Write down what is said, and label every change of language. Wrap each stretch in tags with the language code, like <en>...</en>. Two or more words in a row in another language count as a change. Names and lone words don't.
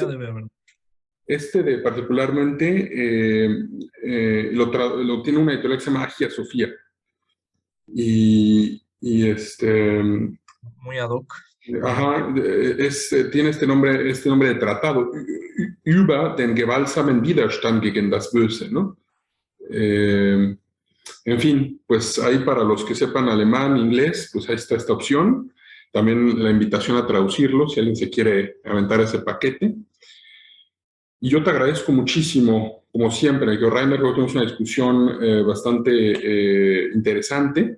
<es>Este, debe haber. este de particularmente lo tiene una editorial que se llama Agia Sofía. Muy</es> <la>ad hoc.</la> <es>Ajá, tiene este nombre de tratado,</es> <de>über den gewaltsamen Widerstand gegen das Böse,</de> <es>¿no? En fin, pues ahí para los que sepan alemán, inglés, pues ahí está esta opción. También la invitación a traducirlo, si alguien se quiere aventar ese paquete. Y yo te agradezco muchísimo, como siempre, que Rainer, creo que tuvimos una discusión bastante interesante.</es>